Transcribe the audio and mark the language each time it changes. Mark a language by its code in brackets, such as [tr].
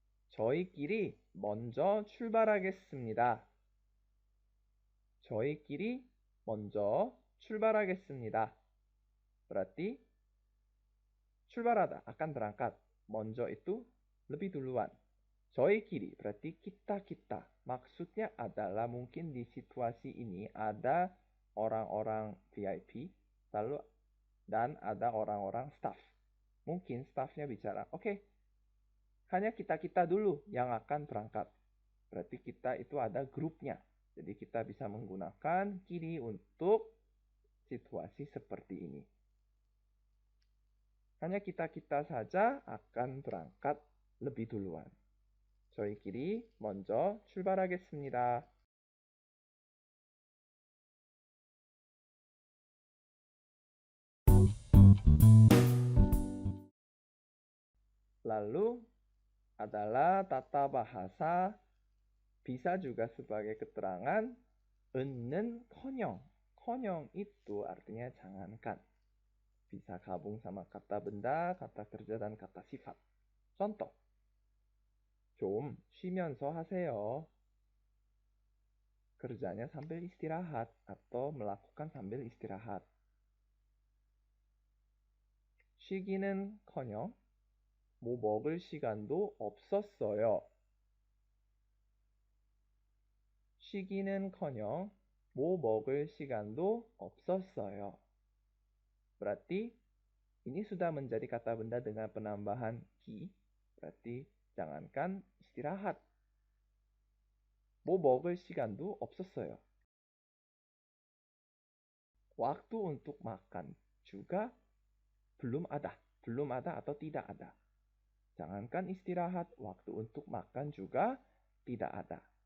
[ko] 저희끼리 먼저 출발하겠습니다. 저희끼리 먼저 출발하겠습니다. [id] Berarti 출발하다, akan berangkat. 먼저 itu lebih duluan. 저희끼리 berarti kita-kita. Maksudnya adalah mungkin di situasi ini ada orang-orang VIP lalu dan ada orang-orang staff. Mungkin staffnya bicara, oke, hanya kita-kita dulu yang akan berangkat. Berarti kita itu ada grupnya. Jadi kita bisa menggunakan kiri untuk situasi seperti ini. Hanya kita-kita saja akan berangkat lebih duluan. [ko] 저희끼리 먼저 출발하겠습니다. [id] Lalu adalah tata bahasa, bisa juga sebagai keterangan 은는커녕. 커녕 itu artinya jangankan. Bisa gabung sama kata benda, kata kerja, dan kata sifat. [ko] Contoh, 좀 쉬면서 하세요. [id] Kerjanya sambil istirahat atau melakukan sambil istirahat. [ko] 쉬기는커녕 뭐 먹을 시간도 없었어요. 쉬기는커녕 뭐 먹을 시간도 없었어요. [id] Berarti ini sudah menjadi kata benda dengan penambahan ki. Berarti jangankan istirahat. [ko] 뭐 먹을 시간도 없었어요. [id] Waktu untuk makan juga belum ada. Belum ada atau tidak ada. Jangankan istirahat, waktu untuk makan juga tidak ada.